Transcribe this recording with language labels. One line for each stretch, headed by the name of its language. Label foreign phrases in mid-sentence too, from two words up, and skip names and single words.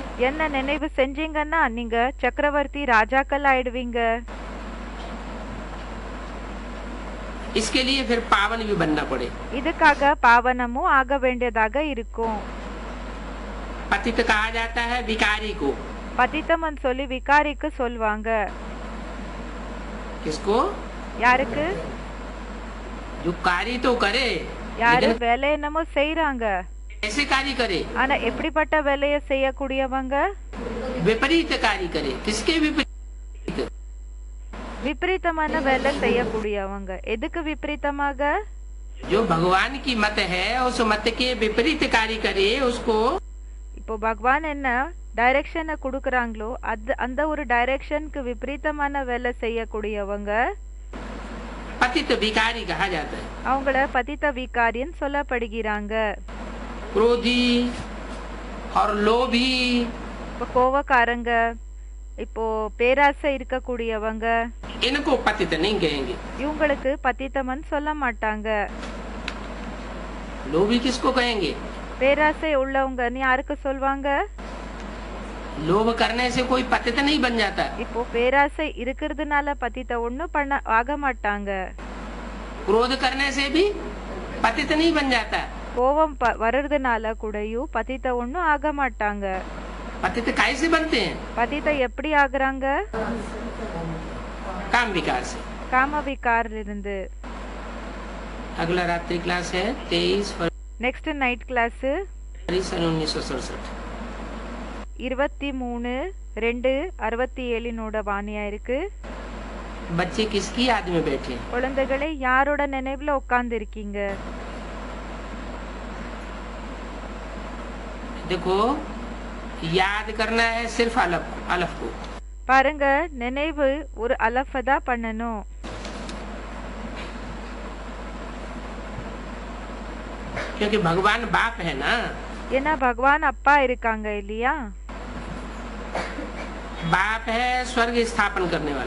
Tamil: என்ன நினைவு செஞ்சீங்கன்னா நீங்க சக்கரவர்த்தி ராஜாக்கள் ஆயிடுவீங்க.
Hindi: इसके लिए फिर पावन भी बनना पड़े।
Tamil: இதுக்காக பாவனமும் ஆக வேண்டியதாக இருக்கும்.
Hindi: पतित कहा जाता है विकारी को।
Tamil: பதித்தமன் சொல்லி விகாரிக்கு சொல்வாங்க.
Hindi: किसको?
Tamil: யாருக்கு?
Hindi: जो कार्य तो करे,
Tamil: யாரு வேலை என்னமோ செய்யறாங்க,
Hindi: ऐसे कार्य करे।
Tamil: ஆனா எப்படிப்பட்ட வேலையை செய்யக்கூடியவங்க?
Hindi: विपरीत कार्य करे। किसके विपरीत?
Tamil: விபரீதமான வேலை செய்யக்கூடியவங்க. எதுக்கு விபரீதமாக?
Hindi: जो भगवान की मत है उस मत के विपरीत कार्य करे उसको।
Tamil: இப்போ பகவான் என்ன டைரக்ஷனை கொடுக்கறாங்களோ அந்த ஒரு டைரக்ஷனுக்கு விபரீதமான வேலை செய்யக்கூடியவங்க
Hindi: पतित विकारी कहा जाता है।
Tamil: அவங்கள பதித்த விகாரின்னு சொல்லப்படுகிறாங்க.
Hindi: क्रोधी और लोभी,
Tamil: இப்போ கோவக்காரங்க, இப்போ பேராசை இருக்கக்கூடியவங்க,
Hindi: इनको पतित नहीं कहेंगे।
Tamil: இவங்களுக்கு பதித்தமன் சொல்ல மாட்டாங்க.
Hindi: लोभी किसको कहेंगे?
Tamil: பேராசை உள்ளவங்கன்னு யாருக்கு சொல்வாங்க?
Hindi: लोभ करने से कोई पतित नहीं बन जाता।
Tamil: இப்போ பேராசை இருக்கிறதுனால பதித்த ஒண்ணும் பண்ண ஆக மாட்டாங்க.
Hindi: क्रोध करने से भी पतित नहीं बन जाता।
Tamil: கோபம் வர்றதுனால கூடயும் பதித்த ஒண்ணும் ஆக மாட்டாங்க.
Hindi: पतित कैसे बनते हैं?
Tamil: பதித்த எப்படி ஆகுறாங்க?
Hindi: काम विकार से।
Tamil: காம விகாரில் இருந்து.
Hindi: अगला रात्रि क्लास है 23 फरवरी
English: next night class
Hindi: सन 1967।
Tamil: 23/2/67 வாணியா இருக்கு.
Hindi: बच्चे किसकी याद में बैठे?
Tamil: குழந்தைகளை யாரோட நினைவுல உட்கார்ந்து இருக்கீங்க?
Hindi: देखो, याद करना है सिर्फ अलफ को।
Tamil: பாருங்க, நினைவு ஒரு அலஃப தான் பண்ணணும்.
Hindi: क्योंकि भगवान बाप है ना।
Tamil: ஏன்னா பகவான் அப்பா இருக்காங்க இல்லையா?
Hindi: बाप है स्वर्ग स्थापन करने वाला।